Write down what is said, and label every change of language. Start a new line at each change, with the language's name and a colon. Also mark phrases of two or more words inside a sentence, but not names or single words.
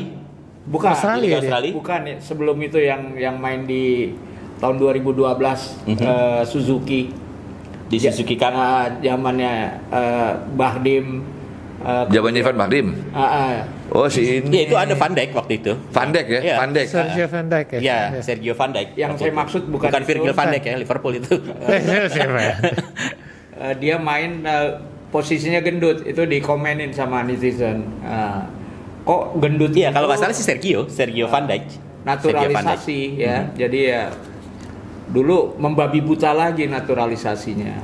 Indonesian: Bukan. Australia dia. Australia. Bukan ya, sebelum itu yang main di tahun 2012 Suzuki. Di Suzuki Cup. Zamannya Bahdim. Jawabannya Ivan Bahdim. Oh si ini. Ya itu ada Van Dijk waktu itu. Van Dijk ya? Iya. Van Dijk. Sergio Van Dijk ya. Iya, Sergio Van Dijk. Yang waktu saya itu. maksud bukan Virgil itu. van Dijk ya, Liverpool itu. Siapa ya? Dia main posisinya gendut, itu dikomenin sama netizen. Kok gendut? Iya, kalau itu nggak salah si Sergio Van Dijk. naturalisasi ya. Jadi ya dulu membabi buta lagi naturalisasinya.